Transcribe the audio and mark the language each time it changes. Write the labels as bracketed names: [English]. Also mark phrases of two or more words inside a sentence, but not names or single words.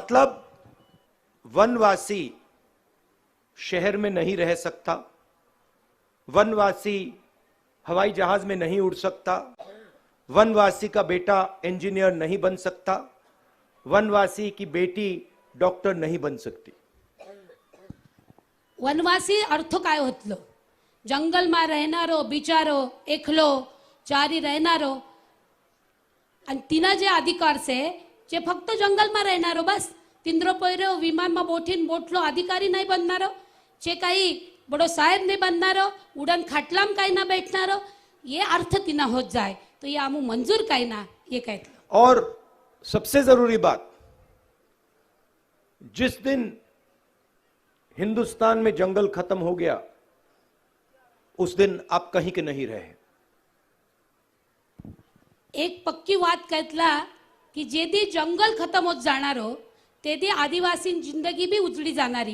[Hindi] मतलब वनवासी शहर में नहीं रह सकता, वनवासी हवाई जहाज में नहीं उड़ सकता, वनवासी का बेटा इंजीनियर नहीं बन सकता, वनवासी की बेटी डॉक्टर नहीं बन सकती. [Bhili] वनवासी अर्थ काय होतलो जंगल में रहनारो बिचारो एकलो चारी रहनारो आणि तिना जे अधिकार से जे फक्त जंगल में रहनारो बस तिंद्रो पैरो विमान में बोठीन बोटलो अधिकारी नहीं बननारो जे काही बड़ो साहेब नहीं बननारो उड़न खाटलाम काही ना बैठनारो ये अर्थ तिना होत जाए तो ये आमू मंजूर काही ना ये कहते. [Hindi] और सबसे जरूरी बात, जिस दिन हिंदुस्तान में जंगल खत्म हो गया उस दिन आप कहीं के नहीं रहे. [Bhili] एक पक्की बात कहतला कि जेदी जंगल खत्म होत जाणारो तेदी आदिवासी जिंदगी भी उजड़ी जाणारी.